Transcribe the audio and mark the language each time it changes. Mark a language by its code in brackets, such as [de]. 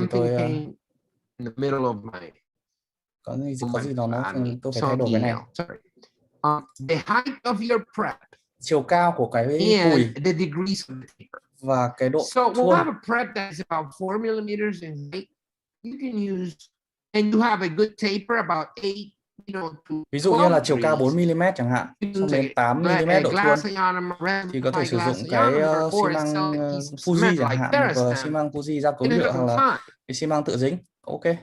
[en] Something came in the middle of my. [vi] Có gì đó tôi phải thay đổi cái này. [en] Sorry. The height of your prep. [vi] Chiều cao của cái cùi [en] the degrees of the taper. [vi] Và cái độ [en] So we'll have a prep that's about 4 millimeters in height. You can use, and you have a good taper about 8, [vi] ví dụ như là chiều cao 4 mm chẳng hạn, xong đến 8 mm độ thuôn thì có thể sử dụng cái xi măng Fuji chẳng hạn, hoặc xi măng Fuji ra cấu nhựa, hoặc là cái xi măng tự dính. Ok.